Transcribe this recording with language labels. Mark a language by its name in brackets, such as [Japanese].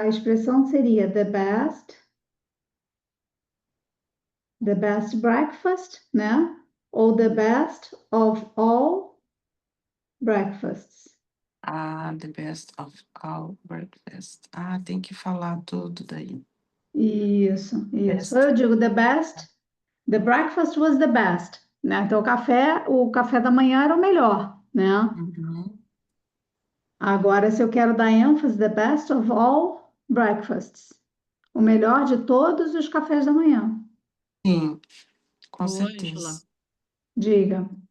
[Portuguese] a expressão seria [English] the best breakfast, [Portuguese] né? Ou [English] the best of all breakfasts. Ah, the best of all breakfast. [Portuguese] Ah, tem que falar tudo daí. Isso, isso. Ou [English] Best. [Portuguese] eu digo [English] the best, the breakfast was the best, né? [Portuguese] Então o café da manhã era o melhor, né? Uhum. Agora, se eu quero dar ênfase, [English] the best of all breakfasts, [Portuguese] o melhor de todos os cafés da manhã. Sim, com Ô, Ângela, certeza. Diga,